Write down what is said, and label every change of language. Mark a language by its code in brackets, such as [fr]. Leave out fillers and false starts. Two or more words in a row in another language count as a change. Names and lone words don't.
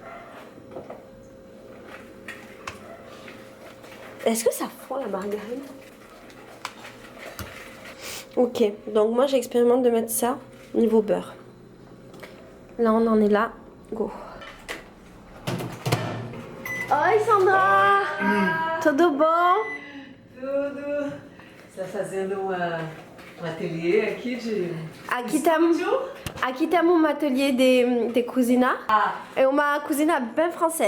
[fr] Est-ce que ça fond la margarine? Ok, donc moi j'expérimente de mettre ça niveau beurre. Là on en est là, go. [pt] Oi Sandra! Tudo bom? Tudo. Você está fazendo um ateliê aqui de. Aqui temos um ateliê de cozinha. É uma cozinha bem francesa.